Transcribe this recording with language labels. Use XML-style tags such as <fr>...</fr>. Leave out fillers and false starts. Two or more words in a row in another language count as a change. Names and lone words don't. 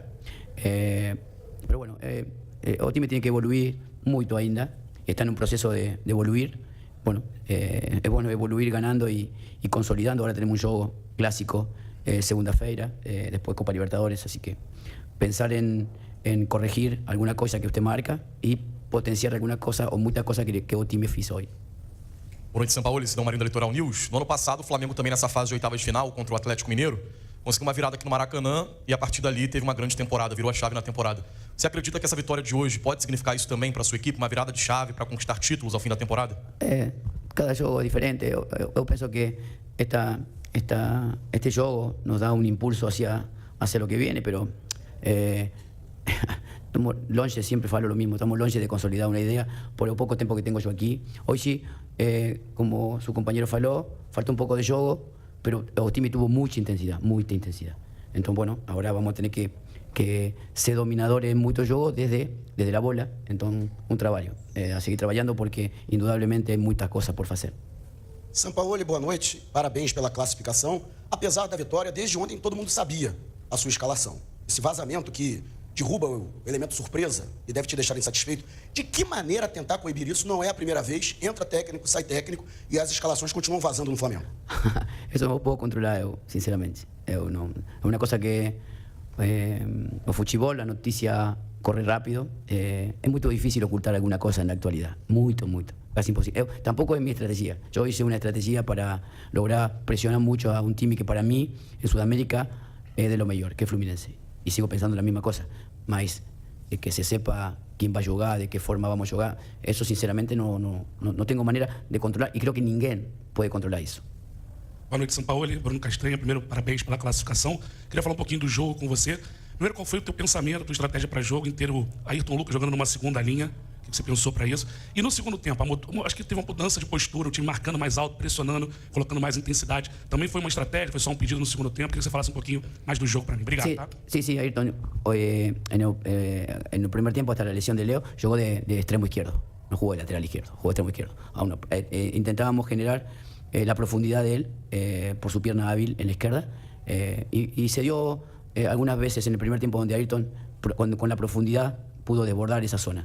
<es>Pero bueno,</es> <pt>o time</pt> <es>tiene que evoluir mucho ainda, está en un proceso de evoluir. Bueno, es bueno evoluir ganando y consolidando. Ahora tenemos un juego clásico, segunda-feira, después Copa Libertadores, así que pensar en corregir alguna cosa que usted marca y potenciar alguna cosa o muita cosa que</es> <pt>o time fez hoje. Boa noite, Sampaoli, Sidão Marinho da Litoral News. No ano passado, o Flamengo também nessa fase de oitavas de final contra o Atlético Mineiro conseguiu uma virada aqui no Maracanã e a partir dali teve uma grande temporada, virou a chave na temporada. Você acredita que essa vitória de hoje pode significar isso também para a sua equipe, uma virada de chave para conquistar títulos ao fim da temporada? Cada jogo é diferente. Eu penso que este jogo nos dá um impulso</pt> <es>hacia lo que viene, pero estamos longe, siempre falo lo mismo, estamos longe de consolidar una idea por el poco tiempo que tengo yo aquí. Hoy sí, como su compañero faló, falta un poco de juego, pero el time tuvo mucha intensidad. Entonces, bueno, ahora vamos a tener que ser dominadores en mucho juego desde la bola. Entonces, un trabajo, a seguir trabajando porque indudablemente hay muchas cosas por hacer.</es> <pt>Sampaoli, boa noite. Parabéns pela classificação. Apesar da vitória, desde ontem todo mundo sabia a sua escalação. Esse vazamento que derruba o elemento surpresa e deve te deixar insatisfeito, de que maneira tentar coibir isso? Não é a primeira vez, entra técnico, sai técnico e as escalações continuam vazando no Flamengo.</pt> <es>Eso no puedo controlar, sinceramente. Es una cosa que</es> <pt>o futebol,</pt> <es>la noticia corre rápido. Es muy difícil ocultar alguna cosa en la actualidad. Muy, casi imposible. Tampoco es mi estrategia. Yo hice una estrategia para lograr presionar mucho a un team que para mí en Sudamérica es de lo mejor, que es Fluminense. Y sigo pensando la misma cosa. Más que se sepa quién va a jugar, de qué forma vamos a jugar. Eso sinceramente no tengo manera de controlar y creo que ninguém puede controlar isso.</es> <pt>Boa noite, Sampaoli. Bruno Castanha, primeiro, parabéns pela classificação. Queria falar um pouquinho do jogo com você. Primeiro, qual foi o teu pensamento, tua estratégia para jogo inteiro? Ayrton Lucas jogando numa segunda linha. O que você pensou para isso? E no segundo tempo, acho que teve uma mudança de postura, o time marcando mais alto, pressionando, colocando mais intensidade. Também foi uma estratégia, foi só um pedido no segundo tempo. Queria que você falasse um pouquinho mais do jogo para mim. Obrigado, tá?</pt> <es>Sí, Ayrton. En el primer tiempo, hasta la lesión de Leo, jugó de extremo izquierdo. No jugó de lateral izquierdo, jugó de extremo izquierdo. Intentábamos generar la profundidad de él por su pierna hábil en la izquierda y se dio algunas veces en el primer tiempo donde Ayrton con la profundidad pudo desbordar esa zona.</es>